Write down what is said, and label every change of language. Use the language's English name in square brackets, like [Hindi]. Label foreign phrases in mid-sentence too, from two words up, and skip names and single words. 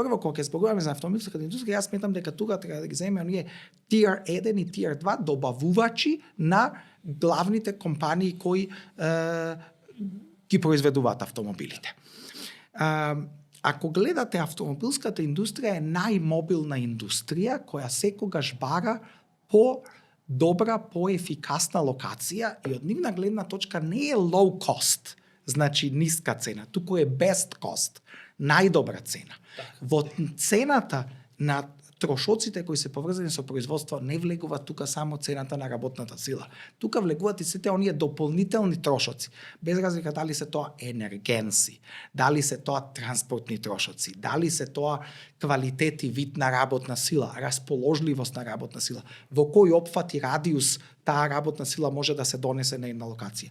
[Macedonian] Прво, кога ќе зборуваме за автомобилската индустрија, јас сметам дека тука треба да ги земеме оние Tier 1 и Tier 2 добавувачи на главните компании кои ги произведуваат автомобилите. Ако гледате, автомобилската индустрија е најмобилна индустрија која секогаш бара по-добра, по-ефикасна локација и од нивна гледна точка не е [English] low cost, [Macedonian] значи ниска цена, туку е [English] best cost, [Macedonian] најдобра цена. Во цената на трошоците кои се поврзани со производство не влегува тука само цената на работната сила. Тука влегуваат и сите оние дополнителни трошоци, без разлика дали се тоа енергенси, дали се тоа транспортни трошоци, дали се тоа квалитет и вид на работна сила, расположливост на работна сила, во кој опфат и радиус таа работна сила може да се донесе на една локација.